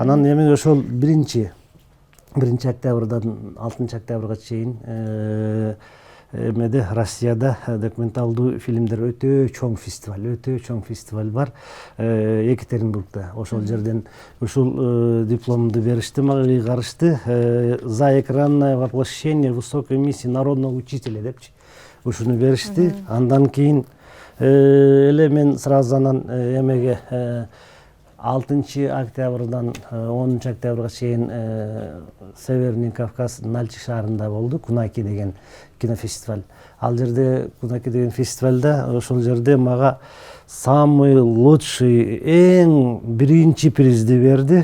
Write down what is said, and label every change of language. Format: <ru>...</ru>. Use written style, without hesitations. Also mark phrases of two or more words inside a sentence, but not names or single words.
<ky>Анан эми ошол 1 октябрдан 6 октябрга чейин Россияда документалдуу фильмдер өтө чоң фестиваль бар, Екатеринбургда. Ошол жерден ушул дипломду беришти, мага ыйгарышты.</ky> <ru>За экранное воплощение высокой миссии народного учителя депчи.</ru> <ky>Ушуну беришти. Андан кийин эле мен сразу анан эмеге 6 октябрдан 10 октябрга чейин Северный Кавказ Нальчик шаарында болду. Кунаки деген кинофестиваль. Ал жерде Кунаки деген фестивальда ошол жерде мага</ky> <ru>самый лучший</ru> <ky>эң биринчи призди берди.</ky>